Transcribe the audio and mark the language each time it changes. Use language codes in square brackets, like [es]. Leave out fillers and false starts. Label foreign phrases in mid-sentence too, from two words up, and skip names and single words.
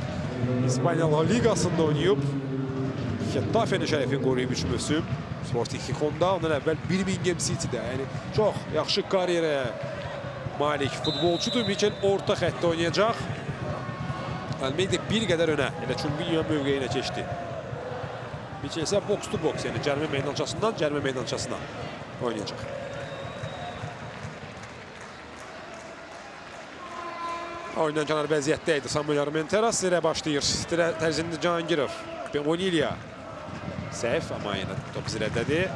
[az] İspanya Ligasında oynayıb. Xettafe'nin şərəfini qoruyub 3 mövsüm. Sporting Gijon'da, ondan əvvəl Birmingham City'də. Yəni, çox yaxşı karyerə malik futbolçudur. Michel orta xəttdə oynayacaq. Almeida bir qədər önə, elə Çumbinho mövqeyinə keçdi. Michel isə [en] box to box, [az] yəni cərimə meydançasından cərimə meydançasına oynayacaq. Oyundan kənar vəziyyətdə idi Samuel Armenteras. Zirə başlayır. Tərzində Cahangirov. Bonilya. Səhv, amma yenə top zirədədir.